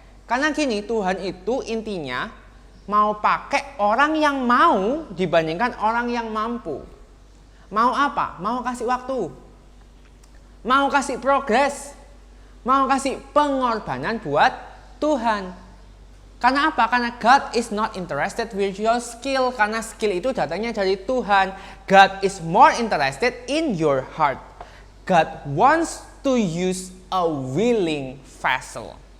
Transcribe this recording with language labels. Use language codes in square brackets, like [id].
[id] Karena gini, Tuhan itu intinya mau pakai orang yang mau dibandingkan orang yang mampu. Mau apa? Mau kasih waktu, mau kasih progres, mau kasih pengorbanan buat Tuhan. Karena apa? Karena [en] God is not interested with your skill. [id] Karena skill itu datangnya dari Tuhan. [en] God is more interested in your heart. God wants to use a willing vessel.